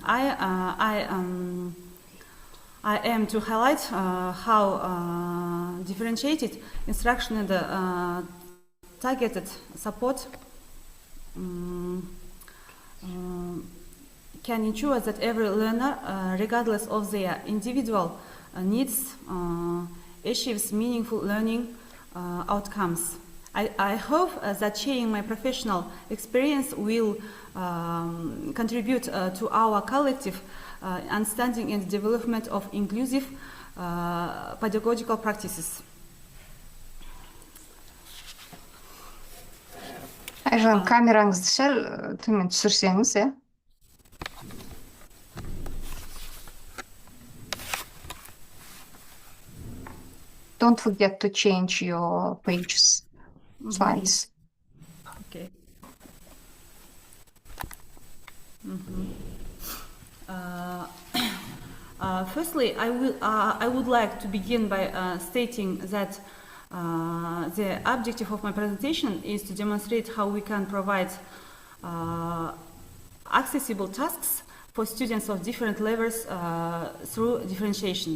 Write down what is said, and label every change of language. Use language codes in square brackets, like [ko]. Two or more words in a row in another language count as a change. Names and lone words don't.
[en] I am to highlight how differentiated instruction and targeted support can ensure that every learner, regardless of their individual needs, achieves meaningful learning outcomes. I hope that sharing my professional experience will contribute to our collective understanding and development of inclusive pedagogical practices. [kk] Айжан, камераңызды сәл төмен түсірсеңіз, иә? [en] Don't forget to change your pages, slides. Okay. Firstly, I would like to begin by stating that the objective of my presentation is to demonstrate how we can provide accessible tasks for students of different levels through differentiation.